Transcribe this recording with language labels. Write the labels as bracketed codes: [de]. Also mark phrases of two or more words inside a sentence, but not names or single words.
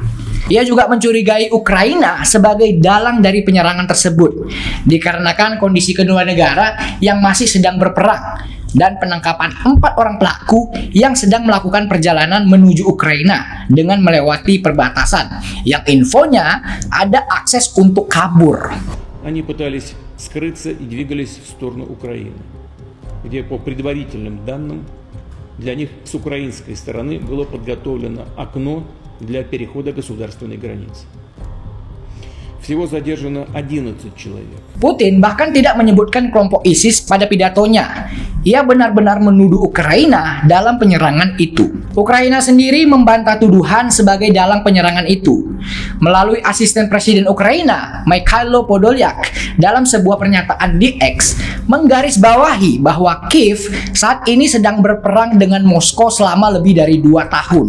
[id] Ia juga mencurigai Ukraina sebagai dalang dari penyerangan tersebut, dikarenakan kondisi kedua negara yang masih sedang berperang, dan penangkapan 4 orang pelaku yang sedang melakukan perjalanan menuju Ukraina dengan melewati perbatasan yang infonya ada akses untuk kabur. [ru] Они пытались скрыться и двигались в сторону Украины, где по предварительным данным для них с украинской стороны было подготовлено окно для перехода государственной границы. Всего задержано 11 человек. [id] Putin bahkan tidak menyebutkan kelompok ISIS pada pidatonya. Ia benar-benar menuduh Ukraina dalam penyerangan itu. Ukraina sendiri membantah tuduhan sebagai dalang penyerangan itu. Melalui asisten presiden Ukraina, Mikhailo Podolyak, dalam sebuah pernyataan di X, menggarisbawahi bahwa Kiev saat ini sedang berperang dengan Moskow selama lebih dari 2 tahun.